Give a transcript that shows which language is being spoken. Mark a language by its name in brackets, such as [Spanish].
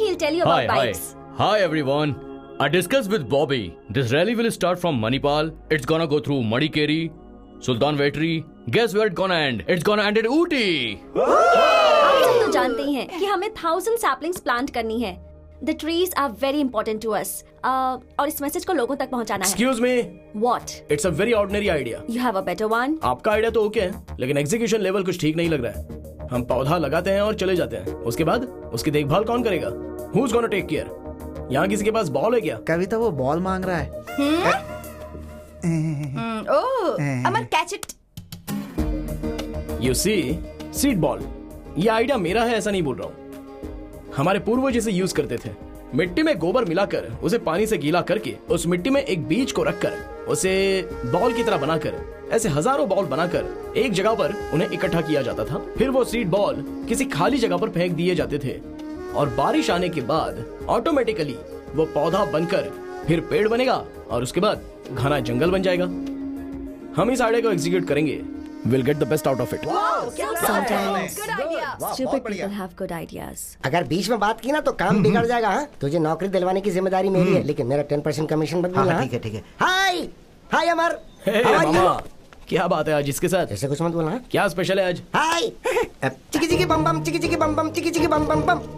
[English] He'll tell you about bikes. Hi everyone. I discussed with Bobby. This rally will start from Manipal. It's gonna go through Madikeri, Sultan Vetri. Guess where it's gonna end? It's gonna end at Ooty. [Hindi] आप सब तो जानते ही हैं कि हमें [English] 1000 saplings plant [Hindi] करनी है. [English] The trees are very important to us. [Hindi] और इस मैसेज को लोगों तक पहुंचाना है. [English] Excuse me. What? It's a very ordinary idea. You have a better one? [Hindi] आपका आइडिया तो ओके है, लेकिन एग्जीक्यूशन लेवल कुछ ठीक नहीं लग रहा है। हम पौधा लगाते हैं और चले जाते हैं, उसके बाद उसकी देखभाल कौन करेगा? [English] Who's gonna take care? [Hindi] यहाँ किसी के पास बॉल है क्या? कविता वो बॉल मांग रहा है। अमर catch it. [English] You see, [Hindi] seed ball. ये आइडिया मेरा है ऐसा नहीं बोल रहा हूँ। हमारे पूर्वज इसे यूज करते थे। मिट्टी में गोबर मिलाकर उसे पानी से गीला करके उस मिट्टी में एक बीज को रखकर उसे बॉल की तरह बनाकर ऐसे हजारों बॉल बनाकर एक जगह पर उन्हें इकट्ठा किया जाता था। फिर वो सीड बॉल किसी खाली जगह पर फेंक दिए जाते थे और बारिश आने के बाद ऑटोमेटिकली वो पौधा बनकर फिर पेड़ बनेगा और उसके बाद घना जंगल बन जाएगा। हम इस आइडिया को एग्जीक्यूट करेंगे। [English] We'll get the best out of it. Sometimes Good idea. stupid people have good ideas. [Hindi] अगर बीच में बात की ना तो काम बिगड़ जाएगा। हाँ, तुझे नौकरी दिलवाने की जिम्मेदारी मेरी है, लेकिन मेरा 10% कमीशन मत भूलना। ठीक है। हाय अमर। मामा, क्या बात है आज इसके साथ? ऐसे कुछ मत बोलना। क्या स्पेशल है आज? हाय चिकी बम बम चिकी बम बम चिकी बम बम बम।